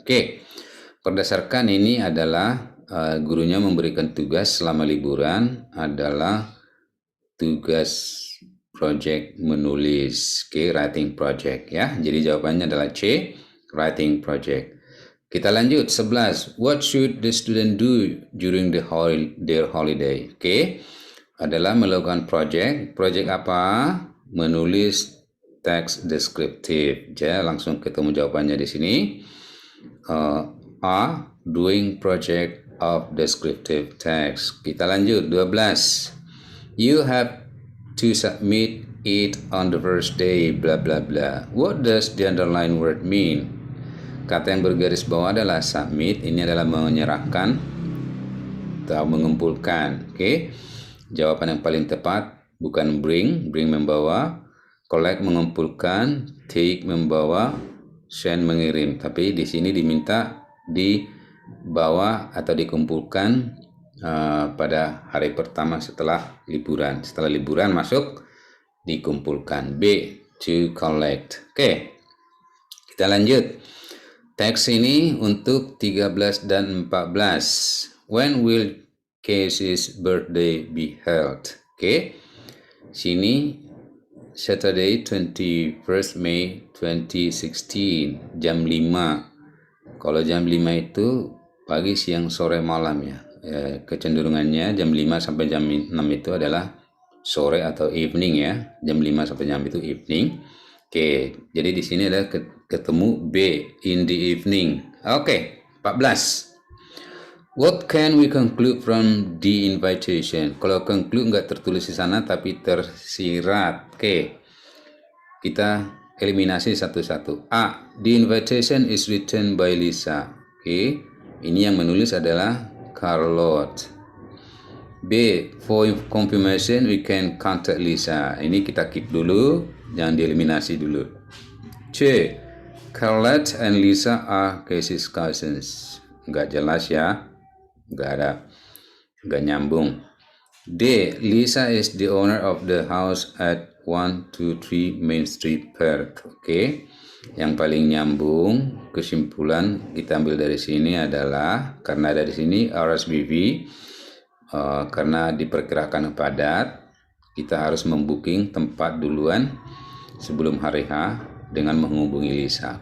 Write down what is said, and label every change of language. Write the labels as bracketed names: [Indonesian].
[Indonesian] Oke, berdasarkan ini adalah gurunya memberikan tugas selama liburan adalah tugas project menulis. Oke, writing project ya. Jadi jawabannya adalah C, writing project. Kita lanjut 11. [English] What should the student do during their holiday? [Indonesian] Oke, adalah melakukan project. Project apa? Menulis teks deskriptif. Ya, langsung ketemu jawabannya di sini. A, [English] doing project of descriptive text. [Indonesian] Kita lanjut 12. [English] You have to submit it on the first day, blah blah blah. What does the underlined word mean? [Indonesian] Kata yang bergaris bawah adalah submit. Ini adalah menyerahkan atau mengumpulkan. Oke. Jawaban yang paling tepat bukan bring membawa, collect mengumpulkan, take membawa, send mengirim. Tapi di sini diminta dibawa atau dikumpulkan pada hari pertama setelah liburan. Setelah liburan masuk dikumpulkan. B, to collect. Oke. Kita lanjut. Teks ini untuk 13 dan 14. [English] When will Casey's birthday be held? Oke. [Indonesian] Sini Saturday 21st May 2016 jam 5. Kalau jam 5 itu pagi, siang, sore, malam ya. Kecenderungannya jam 5 sampai jam 6 itu adalah sore atau evening ya. Jam 5 sampai jam itu evening. Oke, jadi di sini ada ketemu B, [English] in the evening. [Indonesian] Oke, 14. [English] What can we conclude from the invitation? [Indonesian] Kalau conclude nggak tertulis di sana tapi tersirat. Oke, kita eliminasi satu-satu. [English] A, the invitation is written by Lisa. [Indonesian] Oke, ini yang menulis adalah Carlotte. B, [English] for confirmation we can contact Lisa. [Indonesian] Ini kita keep dulu, jangan dieliminasi dulu. C, [English] Scarlett and Lisa are Casey's cousins. [Indonesian] Nggak jelas ya, nggak nyambung. D. [English] Lisa is the owner of the house at 123 Main Street, Perth. [Indonesian] Oke. Yang paling nyambung kesimpulan kita ambil dari sini adalah karena dari sini RSVP karena diperkirakan padat, kita harus membooking tempat duluan sebelum hari H dengan menghubungi Lisa.